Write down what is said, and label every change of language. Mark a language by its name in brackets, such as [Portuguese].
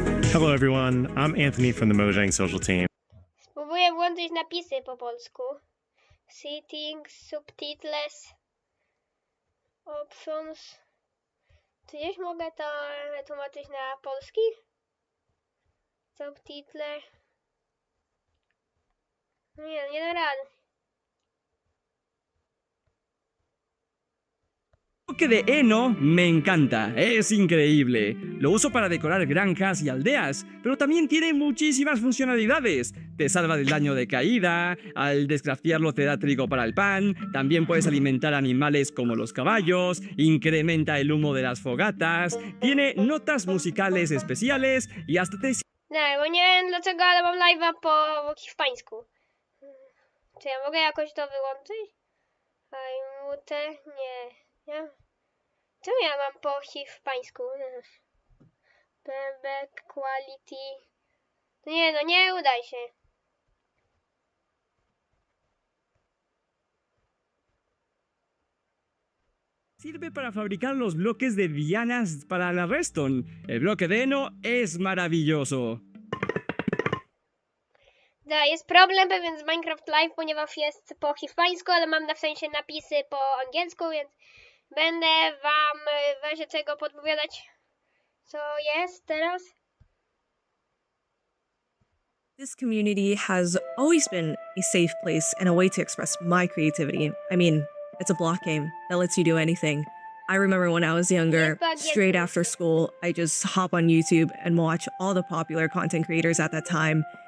[English] Hello everyone, I'm Anthony from the Mojang social team. [Polish] Spróbuję włączyć napisy po polsku. [English] Settings, subtitles, options. [Polish] Czy gdzieś mogę to tłumaczyć na polski? [English] Subtitle. [Polish] Nie da rady. [Spanish] El bloque de heno me encanta, es increíble. Lo uso para decorar granjas y aldeas, pero también tiene muchísimas funcionalidades. Te salva del daño de caída, al descraftearlo te da trigo para el pan, también puedes alimentar animales como los caballos, incrementa el humo de las fogatas, tiene notas musicales especiales y hasta te... [Polish] Nie, bo nie wiem dlaczego, ale mam live'a po hiszpańsku. Czy ja mogę jakoś to wyłączyć? Mute? Nie. Czemu ja mam po hiszpańsku? [English] Back quality. [Polish] Nie udaj się. [Spanish] Sirve para fabricar los bloques de dianas para la redstone. El bloque de heno es maravilloso. [Polish] Da, jest problem pewien z Minecraft Live, ponieważ jest po hiszpańsku, ale mam w sensie napisy po angielsku, więc będę wam w razie czego podpowiadać, co jest teraz. [English] This community has always been a safe place and a way to express my creativity. I mean, it's a block game that lets you do anything. I remember when I was younger, straight after school, I just hop on YouTube and watch all the popular content creators at that time.